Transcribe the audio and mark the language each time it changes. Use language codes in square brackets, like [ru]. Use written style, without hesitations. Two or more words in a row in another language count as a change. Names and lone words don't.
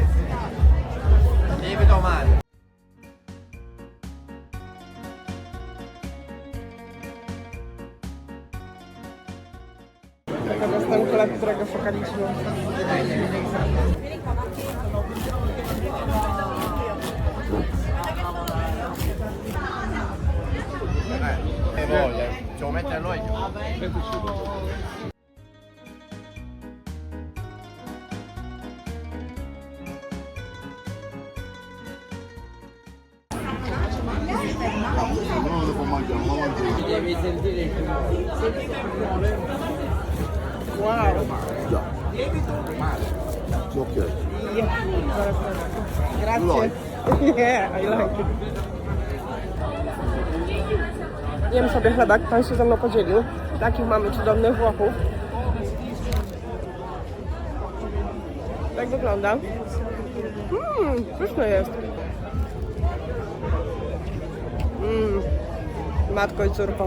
[pl] To jest ten chleb, którego szukaliśmy. [it] Ci vuoi mettere l'olio? No, dopo mangiamo, ma mangiamo. Devi sentire il Wow! Già. Ok. Grazie. [en] Yeah, I like it. [pl] Jem sobie chlebek, pan się ze mną podzielił. Takich mamy cudownych Włochów. Tak wygląda. Pyszny jest. Matko i córko.